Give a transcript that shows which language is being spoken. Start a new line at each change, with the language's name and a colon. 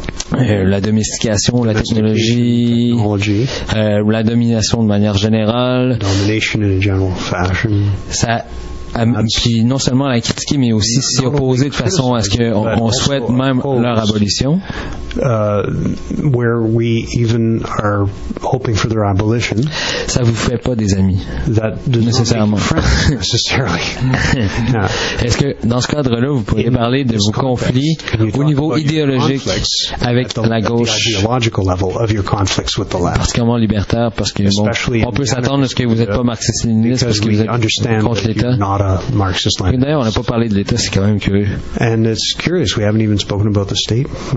French: La domestication, la technologie, la domination de manière générale,
English: domination in a general fashion.
French: Ça, puis non seulement la critiquer, mais aussi s'y opposer de façon à ce qu'on souhaite même leur abolition.
English: Where we even are hoping for their abolition.
French: Ça vous fait pas des amis, nécessairement. Est-ce que dans ce cadre-là, vous pourriez parler de vos conflits au niveau idéologique avec la gauche, particulièrement libertaire, parce que bon, on peut s'attendre à ce que vous n'êtes pas marxiste-léniniste parce que vous êtes contre l'État. D'ailleurs, on n'a pas parlé de l'État, c'est quand même curieux.
English: And it's curious, we haven't even spoken about the state.